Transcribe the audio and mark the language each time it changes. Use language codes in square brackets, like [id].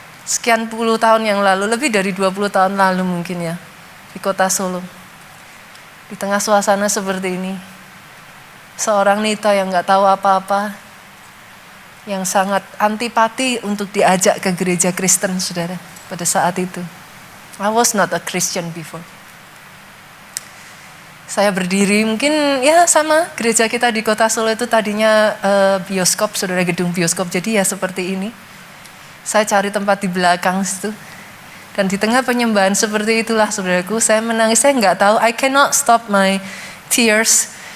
[id] Sekian puluh tahun yang lalu, lebih dari 20 tahun lalu mungkin ya. Di kota Solo. Di tengah suasana seperti ini. Seorang Nita yang nggak tahu apa-apa, yang sangat antipati untuk diajak ke gereja Kristen, saudara. Pada saat itu, [en] I was not a Christian before. [id] Saya berdiri, mungkin ya sama gereja kita di kota Solo itu tadinya bioskop, saudara, gedung bioskop. Jadi ya seperti ini. Saya cari tempat di belakang situ. Dan di tengah penyembahan seperti itulah, saudaraku, saya menangis. Saya nggak tahu, [en] I cannot stop my tears.